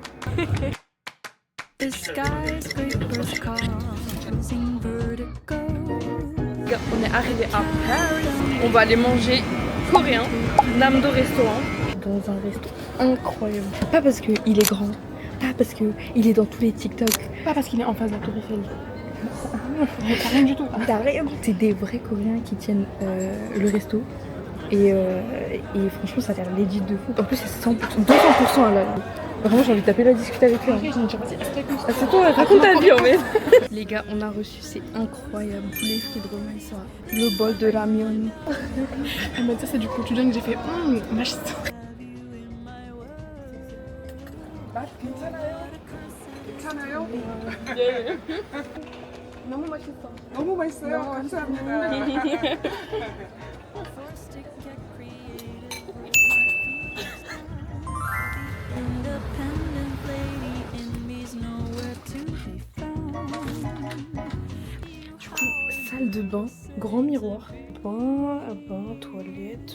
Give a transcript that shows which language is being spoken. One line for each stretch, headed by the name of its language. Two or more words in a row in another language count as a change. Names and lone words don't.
English: The skyscrapers causing vertigo.
French: On est arrivé à Paris. On va aller manger coréen, Namdo restaurant, dans un resto incroyable. Pas parce qu'il est grand, pas parce qu'il est dans tous les TikTok, Pas parce qu'il est en face de la Tour Eiffel. T'as rien du tout. t'as rien. C'est des vrais Coréens qui tiennent le resto. Et franchement, ça a l'air legit de fou. En plus, c'est 200% halal. Vraiment, j'ai envie de taper là, discuter avec eux. Ah, c'est toi, raconte ta vie en fait. Les gars, on a reçu, c'est incroyable. Poulet frites de romain, le bol de ramyeon. Elle m'a dit ça, c'est du quotidien que j'ai fait.
Korean: 맛있어. 괜찮아요? 너무 맛있어. 너무 맛있어요. 감사합니다.
French: Du coup, salle de bain, grand miroir, bain, toilette.